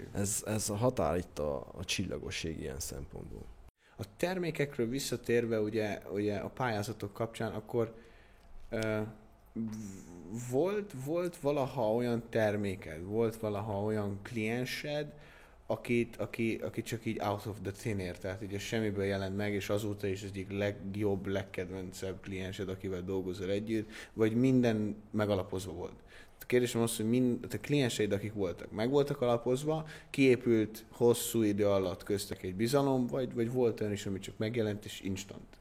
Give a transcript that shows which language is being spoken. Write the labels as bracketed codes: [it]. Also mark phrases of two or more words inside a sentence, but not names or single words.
[hu] Ez a határ itt a csillagosség ilyen szempontból. A termékekről visszatérve ugye a pályázatok kapcsán, akkor volt valaha olyan terméked, volt valaha olyan kliensed, aki csak így [en] out of the thin air, [hu] tehát ugye semmiből jelent meg, és azóta is az egyik legjobb, legkedvencebb kliensed, akivel dolgozol együtt, vagy minden megalapozva volt. A kérdésem az, hogy a klienseid, akik voltak, meg voltak alapozva, kiépült hosszú idő alatt köztek egy bizalom, vagy volt olyan is, ami csak megjelent és instant?